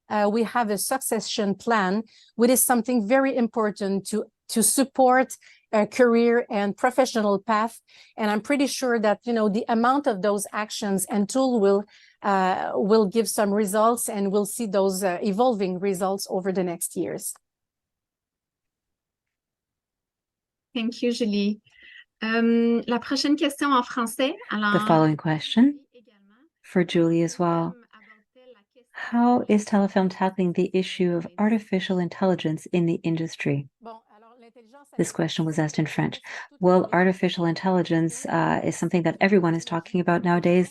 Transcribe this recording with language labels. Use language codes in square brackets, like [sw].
[en] We have a succession plan, which is something very important to support a career and professional path. And I'm pretty sure that, you know, the amount of those actions and tool will give some results, and we'll see those evolving results over the next years. Thank you, Julie. [fr] La prochaine question en français. [en] The following question for Julie as well. How is Telefilm tackling the issue of artificial intelligence in the industry? This question was asked in French. Well, artificial intelligence is something that everyone is talking about nowadays.